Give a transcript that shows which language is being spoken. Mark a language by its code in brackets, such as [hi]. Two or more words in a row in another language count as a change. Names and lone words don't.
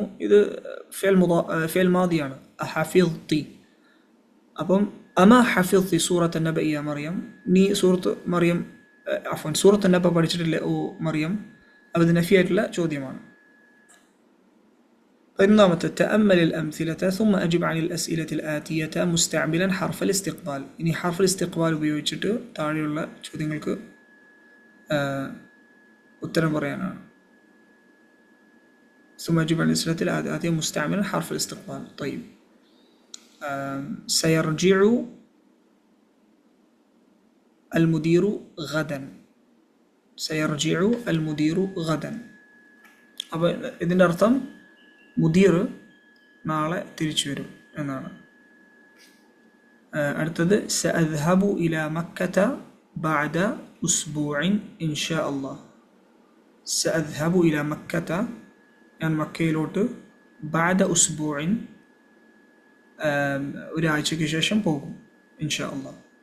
[ml] ഇത് [ar] فعل ماض. [ml] അഹഫിദ്തി. [ar] അപ്പം أما حفظت سورة النبأ يا مريم. [ml] നീ സൂറത്ത് നബ പഠിച്ചിട്ടില്ലേ ഓ മറിയം? അത് നഫിയായിട്ടുള്ള ചോദ്യമാണ്. പതിനൊന്നാമത്തെ തഅമ്മലിൽ അംസിലത [ar] ثم أجب عن الأسئلة الآتية مستعملا حرف الاستقبال. [ml] ഇനി [ar] حرف استقبال [ml] ഉപയോഗിച്ചിട്ട് താഴെയുള്ള ചോദ്യങ്ങൾക്ക് ഉത്തരം പറയാനാണ്. [ar] ثم أجب عن الأسئلة الآتية مستعملا حرف الاستقبال. طيب. سيرجع المدير غدا. سيرجع المدير غدا. [ml] അപ്പോൾ ഇതിൻ്റെ അർത്ഥം മുദീർ നാളെ തിരിച്ചു വരും എന്നാണ്. [ar] അടുത്തത് سأذهب إلى مكة بعد أسبوع إن شاء الله. سأذهب إلى مكة, [ml] ഞാൻ മക്കയിലോട്ട്, [ar] بعد أسبوع, [ml] ഒരാഴ്ചയ്ക്ക് ശേഷം പോകും [ar] إن شاء الله.